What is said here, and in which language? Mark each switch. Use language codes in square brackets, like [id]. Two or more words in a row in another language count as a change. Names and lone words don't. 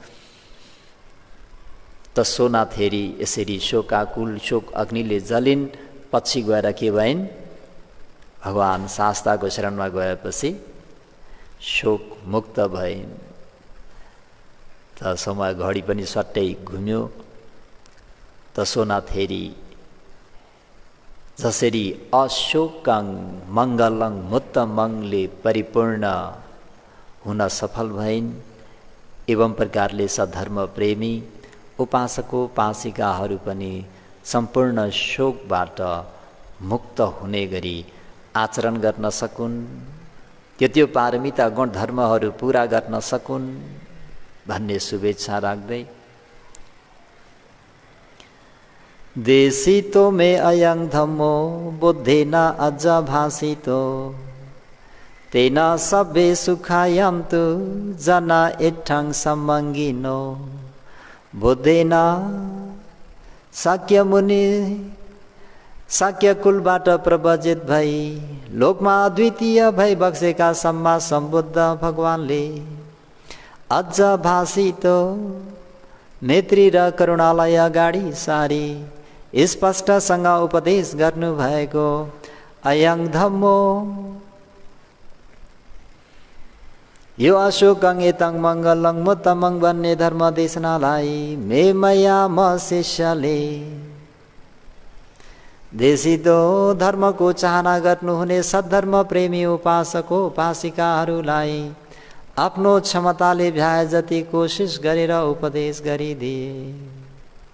[ne] त सोनाथेरी यसरी शोकाकुल शोक अग्निले जलिन्, पछि गएर के भइन् भगवान शास्ताको शरणमा गएपछि शोक मुक्त भइन्। त समय घडी पनि सट्टै घुम्यो। त सोनाथेरी जसरी [pi] अशोकं मङ्गलं मुत्तमंले [ne] परिपूर्ण हुन सफल भइन्, एवं प्रकारले सधर्म प्रेमी उपासकोपासिकाहरू पनि सम्पूर्ण शोकबाट मुक्त हुने गरी आचरण गर्न सकुन्, त्यो पारमिता गुण धर्महरू पुरा गर्न सकुन् भन्ने शुभेच्छा राख्दै [pi] देशितो मे अयं धम्मो बुद्धेन अज भासितो तेन सब्बे सुखायन्तु जना इत्थं सम्मङ्गिनो। [ne] बुद्धेन शाक्य मुनि शाक्य कुलबाट प्रवजित भई लोकमा अद्वितीय भई बक्सेका सम्मा सम्बुद्ध भगवानले अझ भासितो नेत्री र करुणालय अगाडि सारी स्पष्टसँग उपदेश गर्नुभएको [pi] अयं धम्मो [ne] यो [pi] अशोकं एतं मङ्गलं मुत्तमं [ne] भन्ने धर्म देशनालाई मया म शिष्यले देशितो धर्मको चाहना गर्नुहुने सद्धर्म प्रेमी उपासको उपासिकाहरूलाई आफ्नो क्षमताले भ्याए जति कोसिस गरेर उपदेश गरिदिए।